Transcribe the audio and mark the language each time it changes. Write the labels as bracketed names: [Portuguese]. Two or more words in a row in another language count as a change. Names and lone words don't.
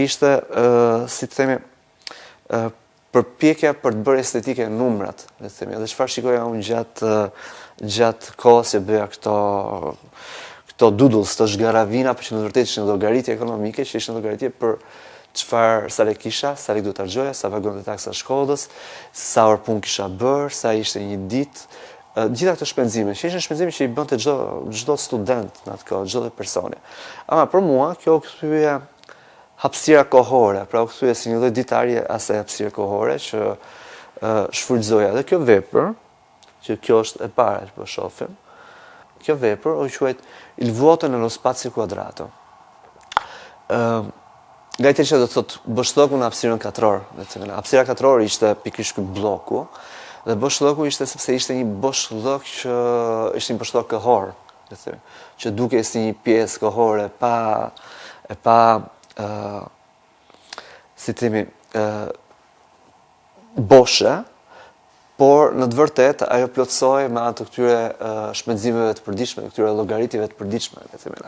[Albanian] ishte si të themi përpjekja për të bërë estetike numrat, le të themi, dhe çfarë shikoja unë gjatë kohës që bëja këto doodles, të zhgaravina, për që në vërtetë ishin llogaritje ekonomike, që ishin llogaritje për sa lek kisha, sa lek duhet harxoja, sa vagonte taksa shkollës, sa orë punë kisha bërë, sa ishte një ditë, gjitha këto shpenzime, që ishin shpenzime që i bënte çdo student në atë kohë, çdo personi. Ama për mua kjo kthye hapësira kohore, pra u kthye si një lloj ditarje asaj hapësire kohore që shfrytëzoja. Dhe kjo vepër, që kjo është e para që po shohim, kjo vepër u quajt il vuoto nello spazio quadrato. Nga italianisht do të thotë boshllëku në hapësirën katror. Hapësira katror ishte pikërisht ky bloku, dhe boshllëku ishte sepse ishte një boshllëk që ishte një boshllëk kohor, le të themi, që dukej si një pjesë kohore pa si të themi boshe, por në të vërtetë ajo plotësoi me anë të këtyre shpenzimeve të përditshme, këtyre llogaritjeve të përditshme, le të themi.